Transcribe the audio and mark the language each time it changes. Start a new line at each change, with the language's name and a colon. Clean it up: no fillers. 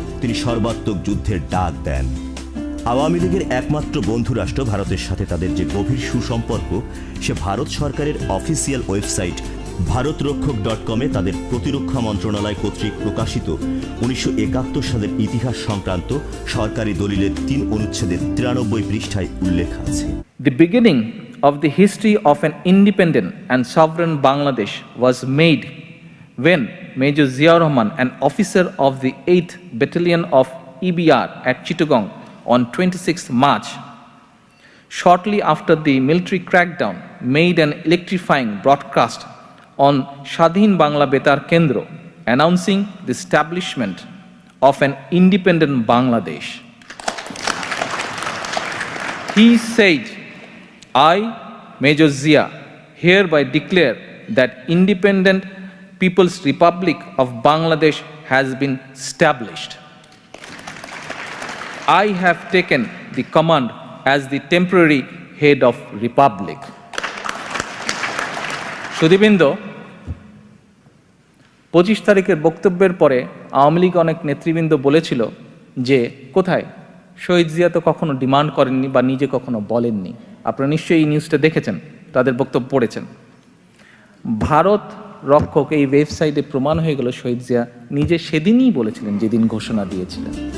Bangla: তিনি সর্বাত্মক যুদ্ধের ডাক দেন। আওয়ামী লীগের একমাত্র বন্ধু রাষ্ট্র ভারতের সাথে তাদের যে গভীর সুসম্পর্ক, সে ভারত সরকারের অফিসিয়াল ওয়েবসাইট ভারতরক্ষক.com-এ তাদের প্রতিরক্ষা মন্ত্রণালয় কর্তৃক প্রকাশিত 1971 সালের ইতিহাস সংক্রান্ত সরকারি দলিলের 3 অনুচ্ছেদের 93 পৃষ্ঠায় উল্লেখ আছে।
English: The beginning of the history of an independent and sovereign Bangladesh was made when Major Zia Rahman, an officer of the 8th Battalion of EBR at Chittagong on 26 March, shortly after the military crackdown, made an electrifying broadcast on Shadhin Bangla Betar Kendro, announcing the establishment of an independent Bangladesh. He said, I, Major Zia, hereby declare that Independent People's Republic of Bangladesh has been established. I have taken the command as the temporary head of Republic.
Bangla: সুধীবৃন্দ, 25 তারিখের বক্তব্যের পরে আওয়ামী লীগ অনেক নেতৃবৃন্দ বলেছিল যে কোথায় শহীদ জিয়া তো কখনো ডিমান্ড করেননি বা নিজে কখনো বলেননি। আপনারা নিশ্চয়ই এই নিউজটা দেখেছেন, তাদের বক্তব্য পড়েছেন। ভারত রক্ষক এই ওয়েবসাইটে প্রমাণ হয়ে গেল শহীদ জিয়া নিজে সেদিনই বলেছিলেন যেদিন ঘোষণা দিয়েছিলেন।